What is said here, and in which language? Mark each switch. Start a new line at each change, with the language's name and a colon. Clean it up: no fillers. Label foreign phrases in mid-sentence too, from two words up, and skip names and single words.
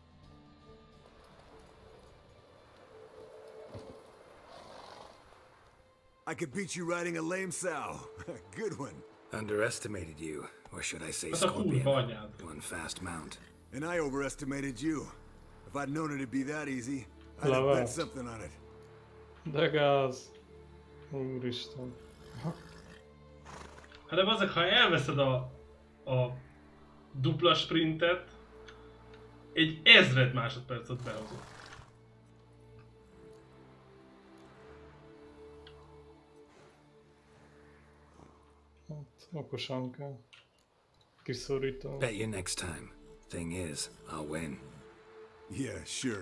English: I could beat you riding a lame sow. Good one. Underestimated you, or should I say
Hungarian: Ez a
English: Scorpion.
Hungarian: kurva anyád.
English: One fast mount. And I overestimated you. If I'd known it'd be that easy, I'd have Love bet it. something on it.
Hungarian: De gáz. Úristen. Hát de azok, ha elveszed a dupla sprintet, egy 1000 másodpercet behozott. Hát, okosan kell. Kiszorítani.
English: Bet you next time. Thing is, I'll win. Yeah, sure.